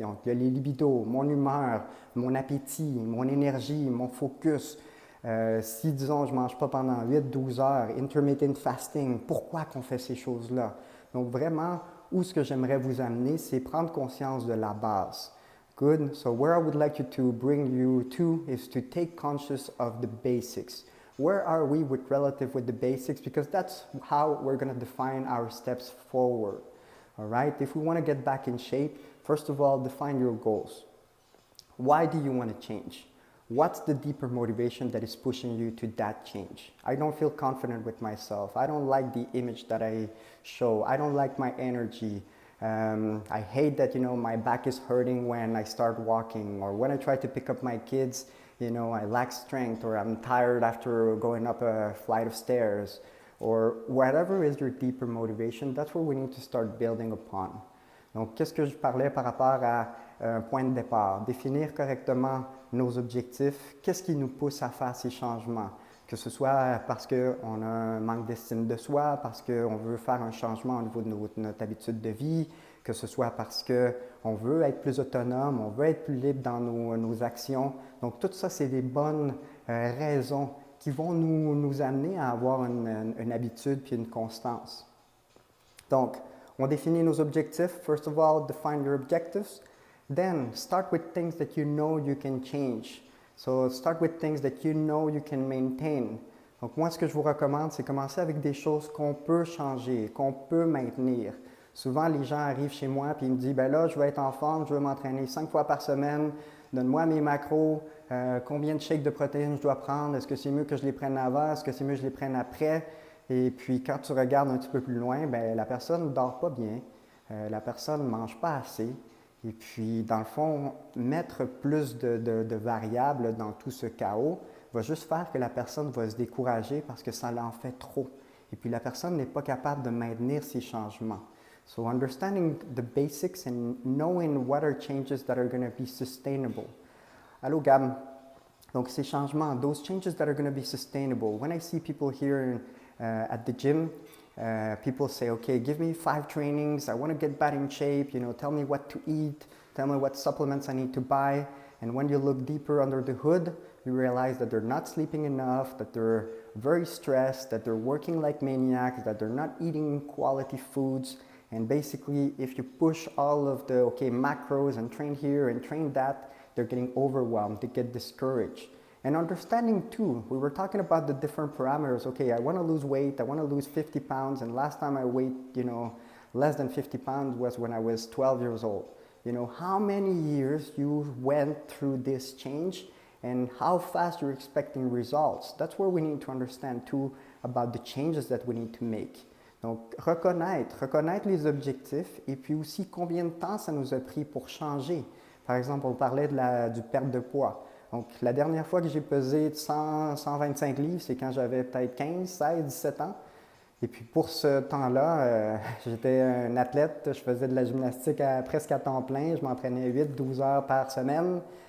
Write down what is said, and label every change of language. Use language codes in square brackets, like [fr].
[fr] Donc, il y a les libidos, mon humeur, mon appétit, mon énergie, mon focus. Si, disons, je ne mange pas pendant 8-12 heures, intermittent fasting, pourquoi qu'on fait ces choses-là? Donc, vraiment, où ce que j'aimerais vous amener, c'est prendre conscience de la base. [en] Good. So, where I would like you to bring you to is to take conscious of the basics. Where are we relative with the basics? Because that's how we're going to define our steps forward. All right? If we want to get back in shape, first of all, define your goals. Why do you want to change? What's the deeper motivation that is pushing you to that change? I don't feel confident with myself. I don't like the image that I show. I don't like my energy. I hate that, my back is hurting when I start walking, or when I try to pick up my kids, I lack strength, or I'm tired after going up a flight of stairs, or whatever is your deeper motivation, that's what we need to start building upon. [fr] Donc, qu'est-ce que je parlais par rapport à un point de départ? Définir correctement nos objectifs. Qu'est-ce qui nous pousse à faire ces changements? Que ce soit parce qu'on a un manque d'estime de soi, parce qu'on veut faire un changement au niveau de notre habitude de vie, que ce soit parce qu'on veut être plus autonome, on veut être plus libre dans nos actions. Donc, tout ça, c'est des bonnes raisons qui vont nous amener à avoir une habitude puis une constance. Donc, on définit nos objectifs. [en] First of all, define your objectives. Then, start with things that you know you can change. So, start with things that you know you can maintain. [fr] Donc, moi, ce que je vous recommande, c'est commencer avec des choses qu'on peut changer, qu'on peut maintenir. Souvent, les gens arrivent chez moi et ils me disent, ben là, je veux être en forme, je veux m'entraîner 5 fois par semaine, donne-moi mes macros, combien de shakes de protéines je dois prendre, est-ce que c'est mieux que je les prenne avant, est-ce que c'est mieux que je les prenne après? Et puis, quand tu regardes un petit peu plus loin, ben la personne ne dort pas bien, la personne ne mange pas assez. Et puis, dans le fond, mettre plus de variables dans tout ce chaos va juste faire que la personne va se décourager parce que ça l'en fait trop. Et puis, la personne n'est pas capable de maintenir ces changements. [en] So, understanding the basics and knowing what are changes that are going to be sustainable. Allô, Gab. [fr] Donc, ces changements, [en] those changes that are going to be sustainable. When I see people here at the gym, people say, okay, give me 5 trainings. I want to get back in shape. Tell me what to eat. Tell me what supplements I need to buy. And when you look deeper under the hood, you realize that they're not sleeping enough, that they're very stressed, that they're working like maniacs, that they're not eating quality foods. And basically, if you push all of the, macros and train here and train that, they're getting overwhelmed, they get discouraged. And understanding too, we were talking about the different parameters. Okay, I want to lose weight, I want to lose 50 pounds, and last time I weighed, less than 50 pounds was when I was 12 years old. How many years you went through this change and how fast you're expecting results. That's where we need to understand too about the changes that we need to make. [fr] Donc, reconnaître les objectifs et puis aussi combien de temps ça nous a pris pour changer. Par exemple, on parlait du perte de poids. Donc, la dernière fois que j'ai pesé 125 livres, c'est quand j'avais peut-être 15, 16, 17 ans. Et puis, pour ce temps-là, j'étais un athlète, je faisais de la gymnastique presque à temps plein, je m'entraînais 8-12 heures par semaine.